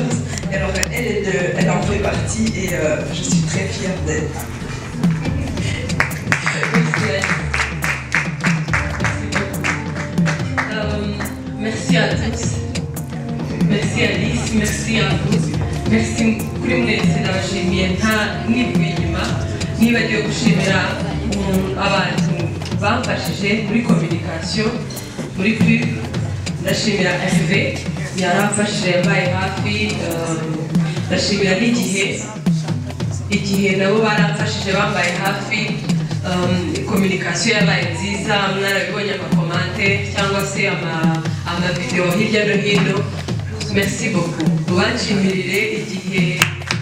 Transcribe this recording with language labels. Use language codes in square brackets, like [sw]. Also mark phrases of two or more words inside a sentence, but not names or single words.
[fr] Et alors elle en fait partie et je suis très fière d'elle. Merci à tous. Merci Alice, merci à vous. Merci kuri [rw] mwese ndabashimiye nta nivuye inyuma nibagiwe gushimira abantu bamfashije muri communication muri pub ndashimira FV yaramfashije yabaye hafi ndashimira n'igihe nabo baramfashije bambaye hafi communication yabaye nziza mwarabibonye amakomante cyangwa se amavideo hirya no hino [fr] merci beaucoup [rw] mubanshyimirire igihe